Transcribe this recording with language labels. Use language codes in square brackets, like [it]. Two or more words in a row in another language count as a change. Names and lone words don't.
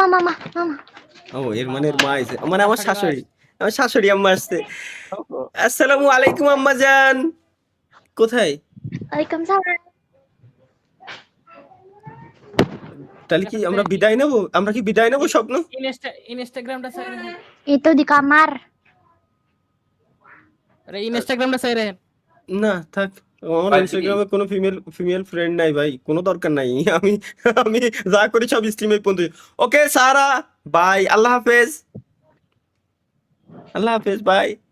[bn] ও এর মানে এর মা আছে, মানে আমার শাশুড়ি আম্মা আসছে। [ar] السلام عليكم [bn] আম্মা জান। কোথায়? [ar] Waalaikumsalam. [bn] তাহলে কি আমরা বিদায় নেব? আমরা কি বিদায় নেব স্বপ্ন? ইনস্টাগ্রামটা চাই রেহেন। [id] Itu di kamar. [bn] আরে ইনস্টাগ্রামটা চাই রেহেন। না থাক, আমার ভাই, ইনস্টাগ্রামে কোনো ফিমেল ফ্রেন্ড নাই ভাই, কোনো দরকার নাই। আমি আমি যা করি সব স্ট্রিমে পর্যন্ত। ওকে সারা বাই, আল্লাহ হাফেজ, আল্লাহ হাফেজ বাই।